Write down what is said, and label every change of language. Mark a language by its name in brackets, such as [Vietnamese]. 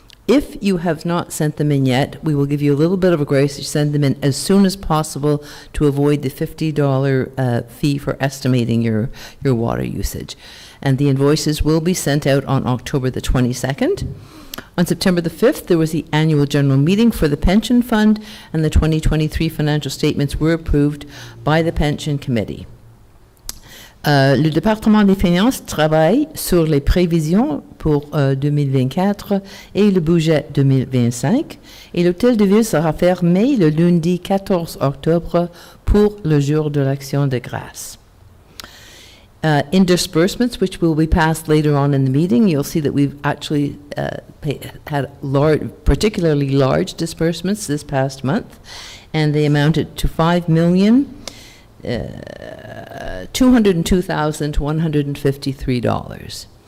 [English] if you have not sent them in yet, we will give you a little bit of a grace to send them in as soon as possible to avoid the $50 fee for estimating your water usage. And the invoices will be sent out on October the 22nd. On September the 5th, there was the annual general meeting for the pension fund, and the 2023 financial statements were approved by the pension committee. [French] Le département des finances travaille sur les prévisions pour 2024 et le budget 2025, et l'hôtel de ville sera fermé le lundi 14 octobre pour le jour de l'Action de grâce. [English] In disbursements, which will be passed later on in the meeting, you'll see that we've actually had particularly large disbursements this past month, and they amounted to $202,153.